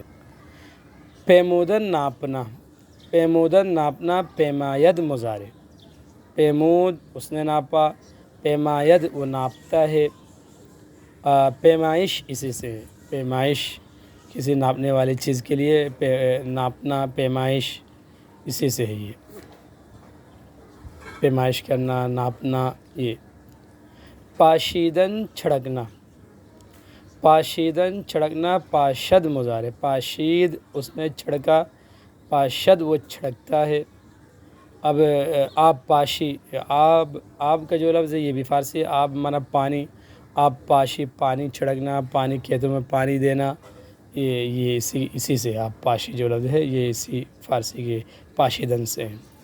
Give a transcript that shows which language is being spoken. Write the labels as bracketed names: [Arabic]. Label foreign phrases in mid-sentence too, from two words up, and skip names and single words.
[Urdu] پیمودن ناپنا، پیمودن ناپنا، پیماید مضارع، پیمود اس نے ناپا، پیماید وہ ناپتا ہے، پیمائش اسی سے ہے، پیمائش کسی ناپنے والی چیز کے لیے ناپنا، پیمائش اسی سے ہے یہ، پیمائش کرنا، ناپنا یہ۔ پاشیدن چھڑکنا، پاشیدن چھڑکنا، پاشد مضارع، پاشید اس نے چھڑکا، پاشد وہ چھڑکتا ہے۔ اب آب پاشی، آب کا جو لفظ ہے یہ بھی فارسی ہے، آب مانا پانی، آب پاشی پانی چھڑکنا، پانی کھیتوں میں پانی دینا، یہ اسی سے آب پاشی جو لفظ ہے یہ اسی فارسی کے پاشیدن سے ہے۔